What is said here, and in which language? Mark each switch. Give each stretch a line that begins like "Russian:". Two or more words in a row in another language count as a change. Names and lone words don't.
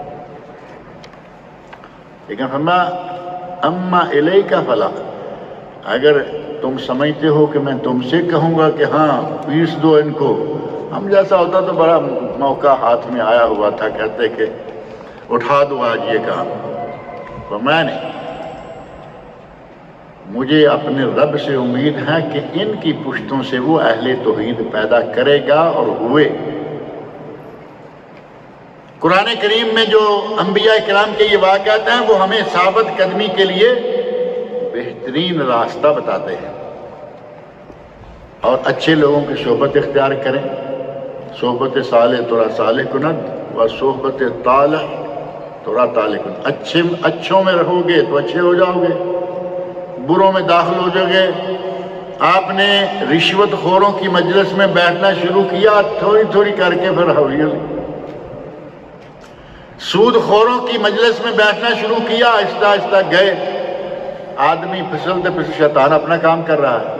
Urdu: لیکن فرمایا
Arabic: اما الیک فلا،
Urdu: اگر تم سمجھتے ہو کہ میں تم سے کہوں گا کہ ہاں پیس دو ان کو، ہم جیسا ہوتا تو بڑا موقع ہاتھ میں آیا ہوا تھا، کہتے کہ اٹھا دو آج یہ کام، تو میں نے، مجھے اپنے رب سے امید ہے کہ ان کی پشتوں سے وہ اہل توحید پیدا کرے گا، اور ہوئے۔ قرآن کریم میں جو انبیاء کرام کے یہ واقعات ہیں وہ ہمیں ثابت قدمی کے لیے بہترین راستہ بتاتے ہیں، اور اچھے لوگوں کی صحبت اختیار کریں۔
Persian: صحبت صالح ترا صالح کند و صحبت طالح ترا طالح کند،
Urdu: اچھوں میں رہو گے تو اچھے ہو جاؤ گے، بروں میں داخل ہو جاؤ گے۔ آپ نے رشوت خوروں کی مجلس میں بیٹھنا شروع کیا، تھوڑی تھوڑی کر کے پھر ہولی ہولی سود خوروں کی مجلس میں بیٹھنا شروع کیا، آہستہ آہستہ گئے، آدمی پھسلتے پھسلتے، شیطان اپنا کام کر رہا ہے۔